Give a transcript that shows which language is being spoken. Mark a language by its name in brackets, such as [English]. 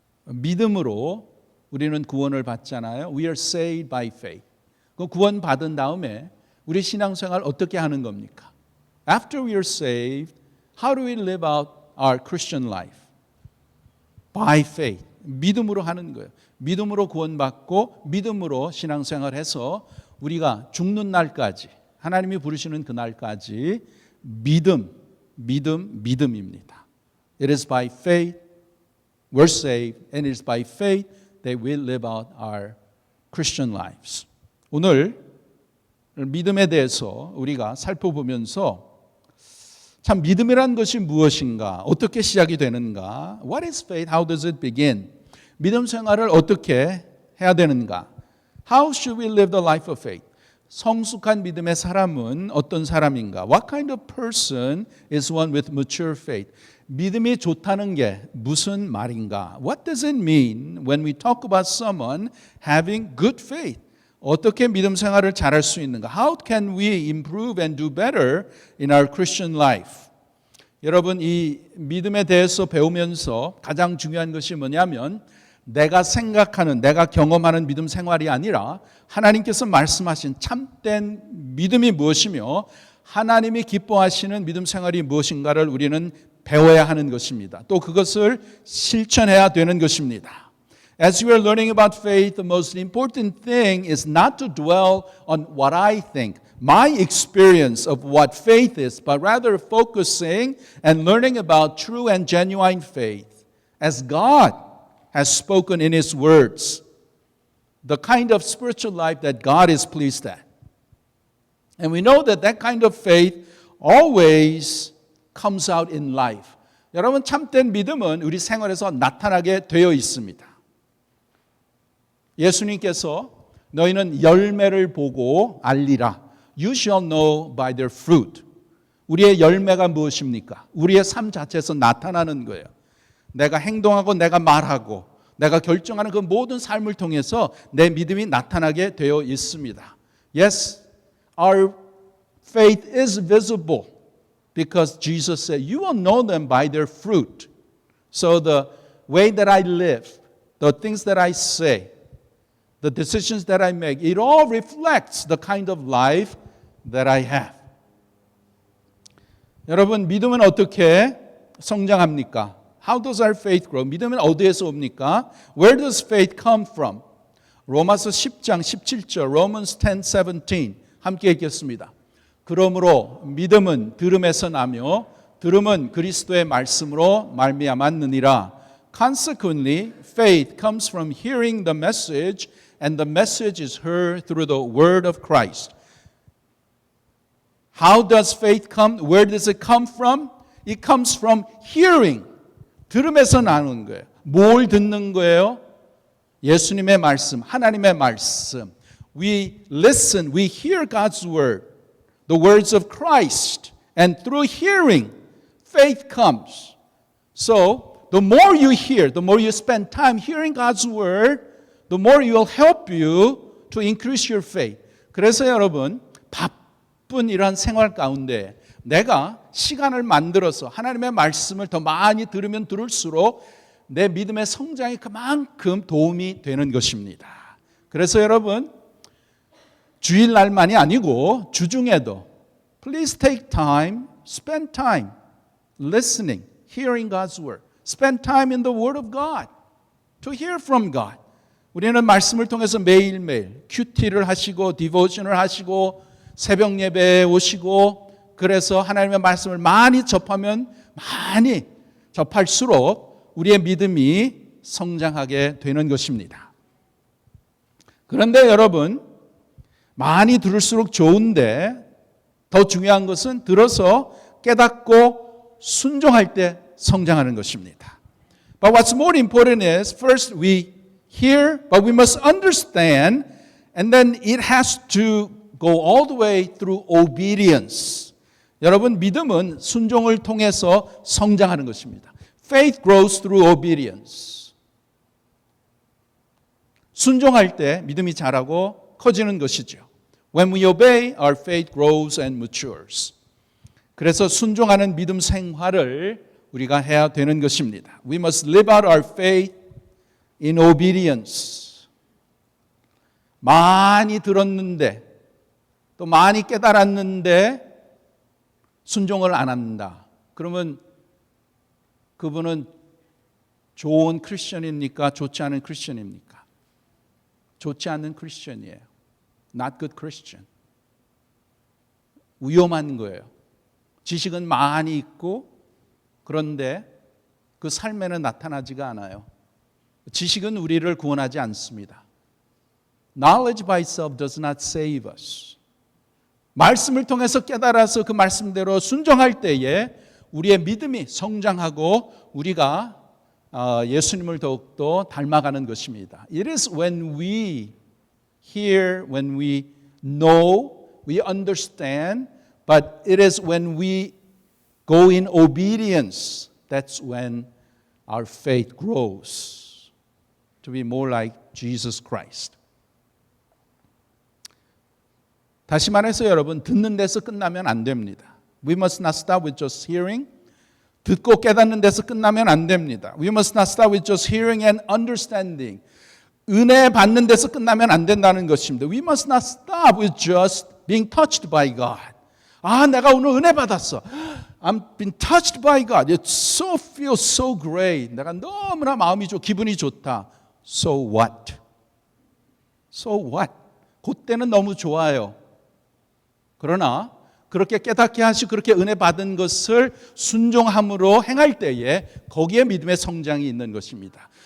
[Korean] 믿음으로 우리는 구원을 받잖아요. [English] We are saved by faith. [Korean] 그 구원 받은 다음에 우리 신앙생활 어떻게 하는 겁니까? [English] After we are saved, how do we live out our Christian life? By faith. [Korean] 믿음으로 하는 거예요. 믿음으로 구원받고 믿음으로 신앙생활해서 우리가 죽는 날까지 하나님이 부르시는 그 날까지 믿음입니다. [English] It is by faith we're saved and it is by faith that we live out our Christian lives. [Korean] 오늘 믿음에 대해서 우리가 살펴보면서 참 믿음이란 것이 무엇인가? 어떻게 시작이 되는가? [English] What is faith? How does it begin? [Korean] 믿음 생활을 어떻게 해야 되는가? [English] How should we live the life of faith? [Korean] 성숙한 믿음의 사람은 어떤 사람인가? [English] What kind of person is one with mature faith? [Korean] 믿음이 좋다는 게 무슨 말인가? [English] What does it mean when we talk about someone having good faith? [Korean] 어떻게 믿음 생활을 잘할 수 있는가? [English] How can we improve and do better in our Christian life? [Korean] 여러분 이 믿음에 대해서 배우면서 가장 중요한 것이 뭐냐면 내가 생각하는, 내가 경험하는 믿음 생활이 아니라 하나님께서 말씀하신 참된 믿음이 무엇이며 하나님이 기뻐하시는 믿음 생활이 무엇인가를 우리는 배워야 하는 것입니다. 또 그것을 실천해야 되는 것입니다. [English] As we are learning about faith, the most important thing is not to dwell on what I think, my experience of what faith is, but rather focusing and learning about true and genuine faith as God has spoken in His words, the kind of spiritual life that God is pleased at. And we know that that kind of faith always comes out in life. [Korean] 여러분 참된 믿음은 우리 생활에서 나타나게 되어 있습니다. 예수님께서 너희는 열매를 보고 알리라. [English] You shall know by their fruit. [Korean] 우리의 열매가 무엇입니까? 우리의 삶 자체에서 나타나는 거예요. 내가 행동하고 내가 말하고 내가 결정하는 그 모든 삶을 통해서 내 믿음이 나타나게 되어 있습니다. [English] Yes, our faith is visible because Jesus said, you will know them by their fruit. So the way that I live, the things that I say, the decisions that I make, it all reflects the kind of life that I have. [Korean] 여러분, 믿음은 어떻게 성장합니까? [English] How does our faith grow? [Korean] 믿음은 어디에서 옵니까? [English] Where does faith come from? [Korean] 로마서 10장 17절, Romans 10:17 함께 읽겠습니다. 그러므로 믿음은 들음에서 나며 들음은 그리스도의 말씀으로 말미암았느니라. [English] Consequently, faith comes from hearing the message, and the message is heard through the word of Christ. How does faith come? Where does it come from? It comes from hearing. [Korean] 들음에서 나오는 거예요. 뭘 듣는 거예요? 예수님의 말씀, 하나님의 말씀. [English] We listen, we hear God's word, the words of Christ. And through hearing, faith comes. So, the more you hear, the more you spend time hearing God's word, the more it will help you to increase your faith. [Korean] 그래서 여러분, 바쁜 이러한 생활 가운데 내가 시간을 만들어서 하나님의 말씀을 더 많이 들으면 들을수록 내 믿음의 성장이 그만큼 도움이 되는 것입니다. 그래서 여러분, 주일날만이 아니고 주중에도 [English] Please take time, spend time listening, hearing God's word. Spend time in the word of God to hear from God. [Korean] 우리는 말씀을 통해서 매일매일 큐티를 하시고 디보션을 하시고 새벽 예배에 오시고 그래서 하나님의 말씀을 많이 접하면 많이 접할수록 우리의 믿음이 성장하게 되는 것입니다. 그런데 여러분, 많이 들을수록 좋은데 더 중요한 것은 들어서 깨닫고 순종할 때 성장하는 것입니다. [English] But what's more important is first we hear, but we must understand, and then it has to go all the way through obedience. [Korean] 여러분, 믿음은 순종을 통해서 성장하는 것입니다. [English] Faith grows through obedience. [Korean] 순종할 때 믿음이 자라고 커지는 것이죠. [English] When we obey, our faith grows and matures. [Korean] 그래서 순종하는 믿음 생활을 우리가 해야 되는 것입니다. [English] We must live out our faith in obedience. [Korean] 많이 들었는데 또 많이 깨달았는데 순종을 안 한다. 그러면 그분은 좋은 크리스천입니까? 좋지 않은 크리스천입니까? 좋지 않은 크리스천이에요. [English] Not good Christian. [Korean] 위험한 거예요. 지식은 많이 있고 그런데 그 삶에는 나타나지가 않아요. 지식은 우리를 구원하지 않습니다. [English] Knowledge by itself does not save us. [Korean] 말씀을 통해서 깨달아서 그 말씀대로 순종할 때에 우리의 믿음이 성장하고 우리가 예수님을 더욱더 닮아가는 것입니다. [English] It is when we hear, when we know, we understand, but it is when we go in obedience, that's when our faith grows to be more like Jesus Christ. [Korean] 다시 말해서 여러분, 듣는 데서 끝나면 안 됩니다. [English] We must not stop with just hearing. [Korean] 듣고 깨닫는 데서 끝나면 안 됩니다. [English] We must not stop with just hearing and understanding. [Korean] 은혜 받는 데서 끝나면 안 된다는 것입니다. [English] We must not stop with just being touched by God. [Korean] 아, 내가 오늘 은혜 받았어. [English] I'm been touched by God. It so feels so great. [Korean] 내가 너무나 마음이 좋고 기분이 좋다. [English] So what? So what? [Korean] 그때는 너무 좋아요. 그러나 그렇게 깨닫게 하시고 그렇게 은혜 받은 것을 순종함으로 행할 때에 거기에 믿음의 성장이 있는 것입니다.